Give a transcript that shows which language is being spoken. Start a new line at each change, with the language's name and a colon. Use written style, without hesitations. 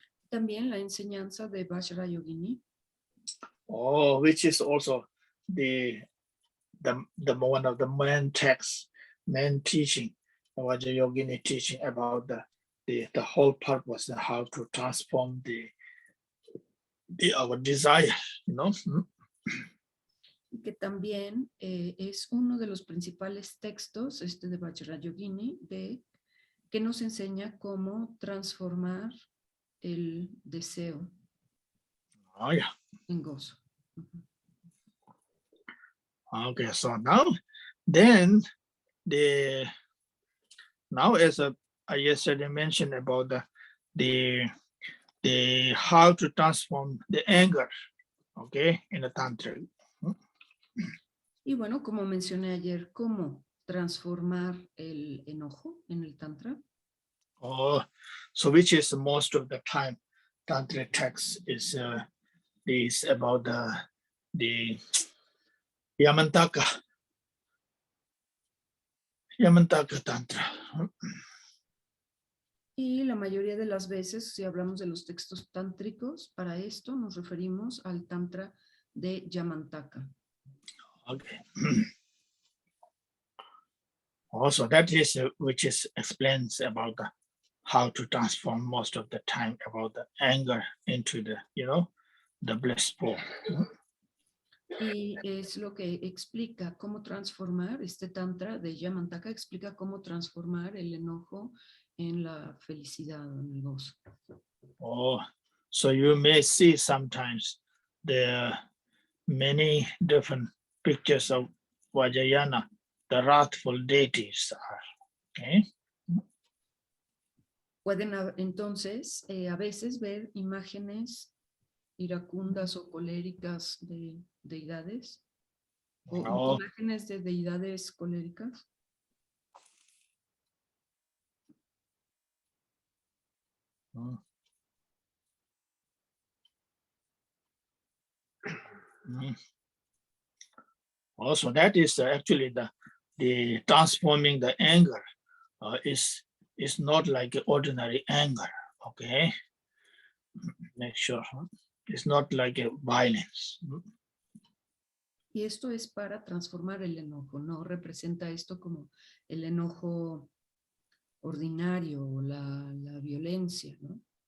Spanish: También la enseñanza de Vajrayogini,
English: Oh, which is also the one of the main teaching, Vajrayogini teaching about the whole purpose and how to transform our desire, you know.
Spanish: que también es uno de los principales textos de Vajrayogini, que nos enseña cómo transformar el deseo
English: Oh yeah.
Spanish: en gozo.
English: Okay, so then now as I yesterday mentioned about the how to transform the anger, okay, in the tantra.
Spanish: Y bueno, como mencioné ayer, cómo transformar el enojo en el tantra.
English: Oh, so which is most of the time tantric text is about the Yamantaka tantra.
Spanish: Y la mayoría de las veces, si hablamos de los textos tántricos, para esto nos referimos al tantra de Yamantaka.
English: Okay. Also, that is which is explains about how to transform most of the time about the anger into the the blissful.
Spanish: Y es lo que explica cómo transformar este tantra de Yamantaka, explica cómo transformar el enojo en la felicidad, en el gozo.
English: Oh, so you may see sometimes there are many different pictures of Vajrayana, the wrathful deities are. Okay.
Spanish: Pueden entonces a veces ver imágenes iracundas o coléricas de deidades o Oh, imágenes de deidades coléricas. mm. Mm.
English: Also, that is actually the transforming the anger is not like ordinary anger. Okay, make sure it's not like a violence.
Spanish: Y esto es para transformar el enojo, no representa esto como el enojo ordinario o la violencia, ¿no?